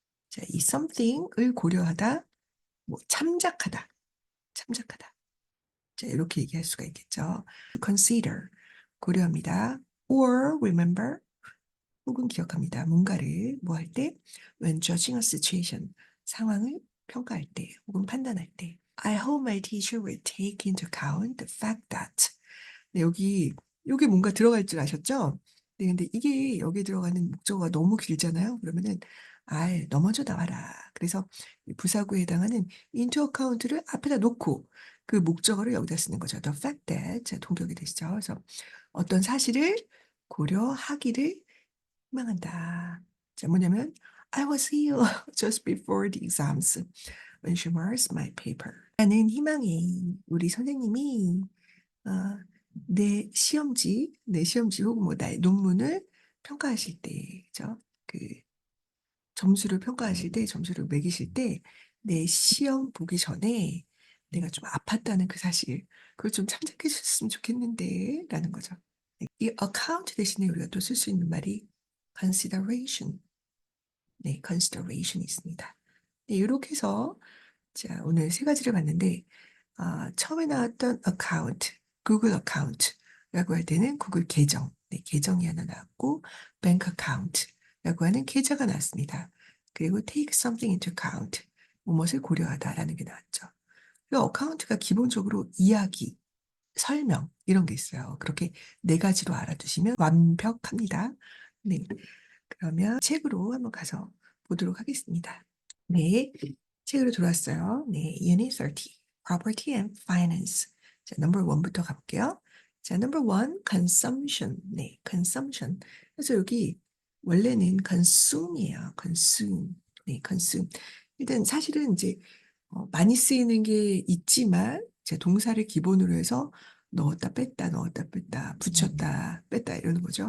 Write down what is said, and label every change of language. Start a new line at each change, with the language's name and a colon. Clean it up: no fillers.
Korean: 자, 이 something을 고려하다, 뭐 참작하다, 참작하다. 자, 이렇게 얘기할 수가 있겠죠. consider 고려합니다.
English: or remember
Korean: 혹은 기억합니다. 뭔가를 뭐 할 때,
English: when judging a situation,
Korean: 상황을 평가할 때 혹은 판단할 때.
English: I hope my teacher will take into account the fact that.
Korean: 네, 여기 뭔가 들어갈 줄 아셨죠? 네, 근데 이게 여기 들어가는 목적어가 너무 길잖아요. 그러면은 넘어져 나와라. 그래서 이 부사구에 해당하는 into account를 앞에다 놓고 그 목적어를 여기다 쓰는 거죠.
English: The fact that.
Korean: 자, 동격이 되시죠. 그래서 어떤 사실을 고려하기를 희망한다. 자, 뭐냐면
English: I was ill just before the exams when she marks my paper.
Korean: 나는 희망해. 우리 선생님이 어, 내 시험지 혹은 뭐 나의 논문을 평가하실 때, 그죠? 그 점수를 평가하실 때, 점수를 매기실 때, 내 시험 보기 전에 내가 좀 아팠다는 그 사실, 그걸 좀 참작해 주셨으면 좋겠는데, 라는 거죠. 이 account 대신에 우리가 또 쓸 수 있는 말이 consideration. 네, consideration이 있습니다. 네, 이렇게 해서 자, 오늘 세 가지를 봤는데 처음에 나왔던 account, 구글 account라고 할 때는 구글 계정, 네, 계정이 하나 나왔고 bank account라고 하는 계좌가 나왔습니다. 그리고
English: take something into account,
Korean: 무엇을 고려하다라는 게 나왔죠. 그 어카운트가 기본적으로 이야기, 설명 이런 게 있어요. 그렇게 네 가지로 알아두시면 완벽합니다. 네, 그러면 책으로 한번 가서 보도록 하겠습니다. 네, 책으로 들어왔어요. 네,
English: Unit 30, Property and Finance.
Korean: 자, 넘버 1부터 가볼게요. 자, 넘버 1, Consumption. 네, Consumption. 그래서 여기 원래는 consume이에요. consume. 네, consume. 일단 사실은 이제 많이 쓰이는 게 있지만 제 동사를 기본으로 해서 넣었다 뺐다, 붙였다 뺐다 이러는 거죠.